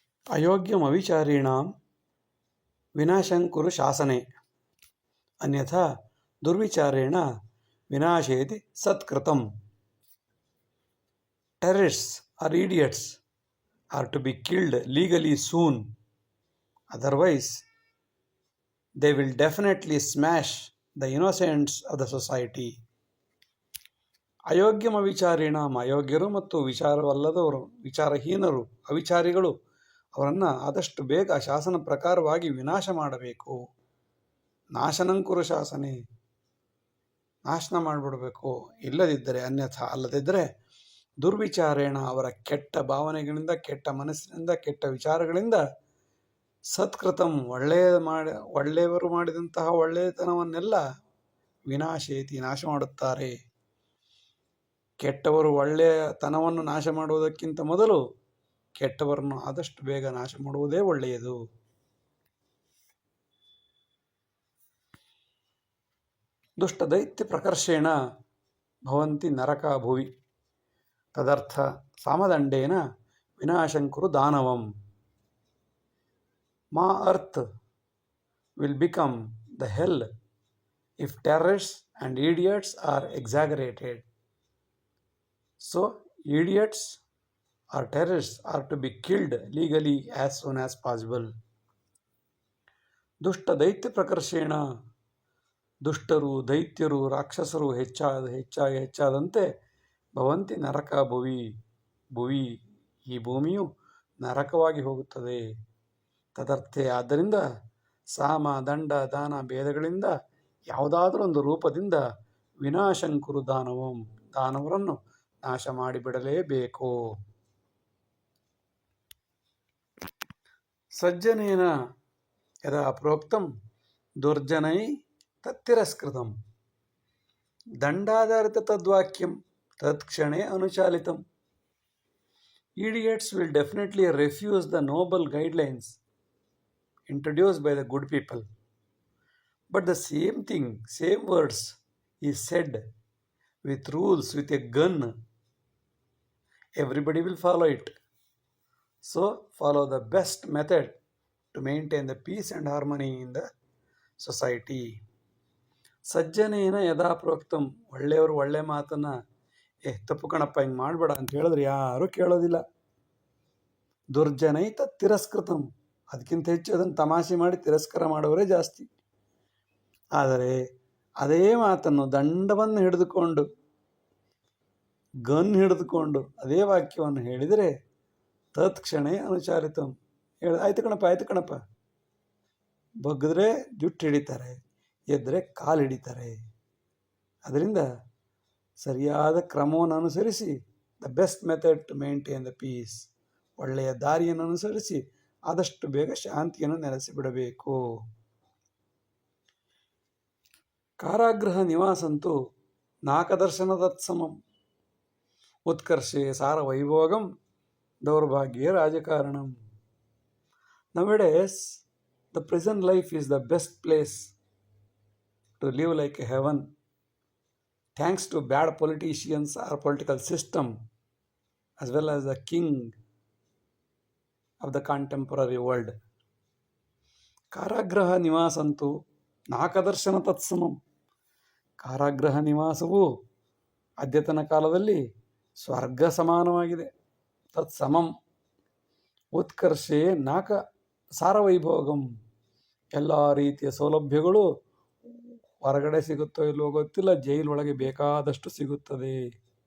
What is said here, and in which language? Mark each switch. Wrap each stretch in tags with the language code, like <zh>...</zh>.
<sa>ಅಯೋಗ್ಯಮವಿಚಾರೀಣಾಂ ವಿನಾಶಂಕುರು ಶಾಸನೆ ಅನ್ಯಥಾ ದುರ್ವಿಚಾರೇಣ ವಿನಾಶೇತಿ ಸತ್ಕೃತಂ.</sa> <en>Terrorists or idiots are to be killed legally soon. Otherwise, they will definitely smash the innocents of the society.</en> <sa>ಅಯೋಗ್ಯಮ ವಿಚಾರಿಣಾಂ,</sa> <kn>ಅಯೋಗ್ಯರು ಮತ್ತು ವಿಚಾರವಲ್ಲದವರು, ವಿಚಾರಹೀನರು, ಅವಿಚಾರಿಗಳು, ಅವರನ್ನು ಆದಷ್ಟು ಬೇಗ ಶಾಸನ ಪ್ರಕಾರವಾಗಿ ವಿನಾಶ ಮಾಡಬೇಕು.</kn> <sa>ನಾಶನಂಕುರು ಶಾಸನೆ,</sa> <kn>ನಾಶನ ಮಾಡಿಬಿಡಬೇಕು. ಇಲ್ಲದಿದ್ದರೆ ಅನ್ಯಥಾ ಅಲ್ಲದಿದ್ದರೆ ದುರ್ವಿಚಾರೇಣ, ಅವರ ಕೆಟ್ಟ ಭಾವನೆಗಳಿಂದ, ಕೆಟ್ಟ ಮನಸ್ಸಿನಿಂದ, ಕೆಟ್ಟ ವಿಚಾರಗಳಿಂದ ಸತ್ಕೃತಂ, ಒಳ್ಳೆಯವರು ಮಾಡಿದಂತಹ ಒಳ್ಳೆಯತನವನ್ನೆಲ್ಲ ವಿನಾಶೇತಿ, ನಾಶ ಮಾಡುತ್ತಾರೆ. ಕೆಟ್ಟವರು ಒಳ್ಳೆಯತನವನ್ನು ನಾಶ ಮಾಡುವುದಕ್ಕಿಂತ ಮೊದಲು ಕೆಟ್ಟವರನ್ನು ಆದಷ್ಟು ಬೇಗ ನಾಶ ಮಾಡುವುದೇ ಒಳ್ಳೆಯದು.</kn> <sa>ದುಷ್ಟ ದೈತ್ಯ ಪ್ರಕರ್ಷೇಣ ಭವಂತಿ ನರಕ ಭುವಿ ತದರ್ಥ ಸಾಮದಂಡೇನ ವಿನಾಶಂಕುರು ದಾನವಂ.</sa> <en>My earth will become the hell if terrorists and idiots are exaggerated. So, idiots or terrorists are to be killed legally as soon as possible.</en> <sa>ದುಷ್ಟ ದೈತ್ಯ ಪ್ರಕರ್ಷೇಣ,</sa> <kn>ದುಷ್ಟರು, ದೈತ್ಯರು, ರಾಕ್ಷಸರು ಹೆಚ್ಚಾದಂತೆ</kn> <sa>ಭವಂತಿ ನರಕ ಭುವಿ,</sa> <kn>ಈ ಭೂಮಿಯು ನರಕವಾಗಿ ಹೋಗುತ್ತದೆ. ತದರ್ಥೆ, ಆದ್ದರಿಂದ ಸಾಮ, ದಂಡ, ದಾನ ಭೇದಗಳಿಂದ ಯಾವುದಾದರೂ ಒಂದು ರೂಪದಿಂದ</kn> <sa>ವಿನಾಶಂಕುರು ದಾನವಂ,</sa> <kn>ದಾನವರನ್ನು ನಾಶ ಮಾಡಿಬಿಡಲೇಬೇಕು.</kn> <sa>ಸಜ್ಜನೇನ ಯದಾ ಪ್ರೋಕ್ತಂ ದುರ್ಜನೈ ತತ್ತಿರಸ್ಕೃತಂ. ದಂಡಾಧಾರಿತ ತದ್ವಾಕ್ಯಂ ತತ್ಕ್ಷಣೇ ಅನುಚಾಲಿತಂ.</sa> <en>Idiots will definitely refuse the noble guidelines introduced by the good people. But the same thing, same words is said with rules, with a gun. Everybody will follow it. So, follow the best method to maintain the peace and harmony in the society.</en> <sa>ಸಜ್ಜನೇನ ಯದಾ ಪ್ರೋಕ್ತಂ,</sa> <kn>ಒಳ್ಳೆಯವರು ಒಳ್ಳೆ ಮಾತನ್ನು ತಪ್ಪು ಕಣಪ್ಪ ಹಿಂಗೆ ಮಾಡಬೇಡ ಅಂತ ಹೇಳಿದ್ರೆ ಯಾರೂ ಕೇಳೋದಿಲ್ಲ.</kn> <sa>ದುರ್ಜನೈ ತಿರಸ್ಕೃತಂ,</sa> <kn>ಅದಕ್ಕಿಂತ ಹೆಚ್ಚು ಅದನ್ನು ತಮಾಷೆ ಮಾಡಿ ತಿರಸ್ಕಾರ ಮಾಡುವವರೇ ಜಾಸ್ತಿ. ಆದರೆ ಅದೇ ಮಾತನ್ನು ದಂಡವನ್ನು ಹಿಡಿದುಕೊಂಡು, ಗನ್ ಹಿಡಿದುಕೊಂಡು ಅದೇ ವಾಕ್ಯವನ್ನು ಹೇಳಿದರೆ</kn> <sa>ತತ್ಕ್ಷಣೇ ಅನುಚಾರಿತಂ,</sa> <kn>ಆಯ್ತು ಕಣಪ್ಪ, ಬಗ್ಗಿದ್ರೆ ಜುಟ್ಟು ಹಿಡಿತಾರೆ, ಎದ್ದರೆ ಕಾಲು ಹಿಡಿತಾರೆ. ಅದರಿಂದ ಸರಿಯಾದ ಕ್ರಮವನ್ನು ಅನುಸರಿಸಿ,</kn> <en>the best method to maintain the peace,</en> <kn>ಒಳ್ಳೆಯ ದಾರಿಯನ್ನು ಅನುಸರಿಸಿ ಆದಷ್ಟು ಬೇಗ ಶಾಂತಿಯನ್ನು ನೆಲೆಸಿಬಿಡಬೇಕು.</kn> <sa>ಕಾರಾಗೃಹ ನಿವಾಸಂತೂ ನಾಕದರ್ಶನ ತತ್ಸಮಂ. ಉತ್ಕರ್ಷೆ ಸಾರ Vaibhogam ದೌರ್ಭಾಗ್ಯ ರಾಜಕಾರಣಂ.</sa> <en>Nowadays, the prison life is the best place to live like a heaven, thanks to bad politicians or political system, as well as the king of the contemporary world.</en> <sa>ಕಾರಾಗೃಹ ನಿವಾಸಂತೂ ನಾಕದರ್ಶನ ತತ್ಸಮಂ.</sa> <kn>ಕಾರಾಗೃಹ ನಿವಾಸವು ಅದ್ಯತನ ಕಾಲದಲ್ಲಿ ಸ್ವರ್ಗ ಸಮಾನವಾಗಿದೆ. ತತ್ಸಮಂ.</kn> <sa>ಉತ್ಕರ್ಷೆ ನಾಕ ಸಾರವೈಭೋಗಂ.</sa> <kn>ಎಲ್ಲ ರೀತಿಯ ಸೌಲಭ್ಯಗಳು ಹೊರಗಡೆ ಸಿಗುತ್ತೋ ಇಲ್ಲವೋ ಗೊತ್ತಿಲ್ಲ, ಜೈಲೊಳಗೆ ಬೇಕಾದಷ್ಟು ಸಿಗುತ್ತದೆ.</kn>